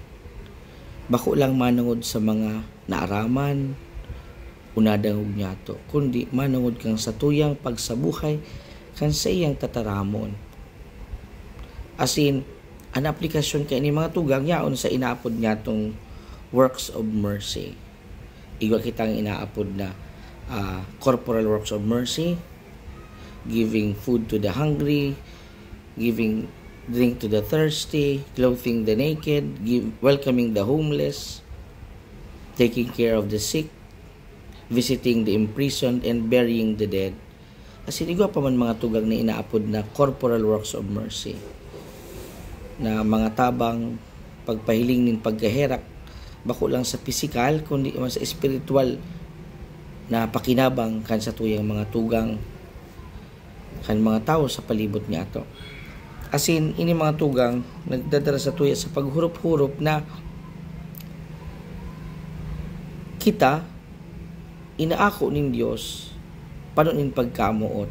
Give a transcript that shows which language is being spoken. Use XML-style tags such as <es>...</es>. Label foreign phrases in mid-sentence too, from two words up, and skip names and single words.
<bik>Bako lang manungod sa mga naaraman, unadang niyato, kundi manungod kang sa tuyang pagsabuhay kan sa iyang tataramon. Asin, ang aplikasyon kay ni mga tugang yaon sa inaapod niya tong</bik> <en>works of mercy.</en> <bik>Iwa kitang inaapod na</bik> <en>corporal works of mercy, giving food to the hungry, giving drink to the thirsty, clothing the naked, welcoming the homeless, taking care of the sick, visiting the imprisoned, and burying the dead.</en> <bik>Kasi igwa pa man mga tugang na inaapod na</bik> <en>corporal works of mercy,</en> <bik>na mga tabang pagpahiling nin pagkaherak, bako lang sa physical, kundi man sa spiritual na pakinabang kan sa tuyang mga tugang, kan mga tao sa palibot niya to. Asin, ini mga tugang, nagdadala sa tuya sa paghurup-hurup na kita, inaako nin Diyos, panunin pagkamuot.</bik>